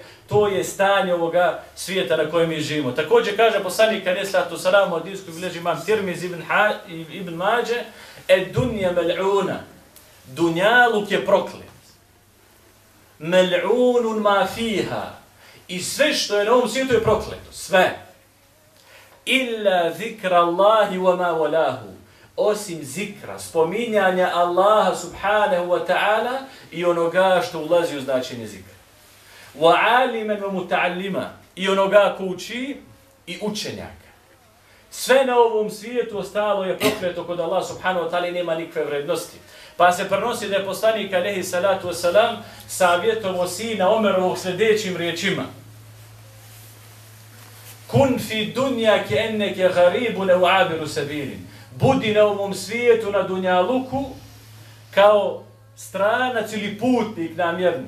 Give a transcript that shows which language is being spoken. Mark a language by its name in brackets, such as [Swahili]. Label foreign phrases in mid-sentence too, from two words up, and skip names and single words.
[Bosnian] To je stanje ovoga svijeta na kojem mi živimo. Također kaže poslanik [Arabic] عليه الصلاة والسلام, [Bosnian] od hadisku bilježi imam Tirmizi ibn Mađe: [Arabic] "الدنيا ملعونة." [Bosnian] Dunjaluk je proklet. [Arabic] ملعون ما فيها. [Bosnian] I sve što je na ovom svijetu je prokleto. Sve. [Arabic] إلا ذكر الله وما والاه. [Bosnian] Osim zikra, spominjanja Allaha [Arabic] سبحانه وتعالى [Bosnian] i onoga što ulazi u značenje zikra. [Arabic] وعالما ومتعلما. [Bosnian] I onoga ko uči i učenjaka. Sve na ovom svijetu ostalo je prokleto kod Allaha [Arabic] سبحانه وتعالى [Bosnian] i nema nikakve vrednosti. Pa se prenosi da je poslanik [Arabic] عليه الصلاة والسلام [Bosnian] savjetovao sina Omerovog sljedećim riječima: [Arabic] كن في الدنيا كأنك غريب أو عابر سبيل. [Bosnian] Budi na ovom svijetu, na dunjaluku, kao stranac ili putnik namjerni.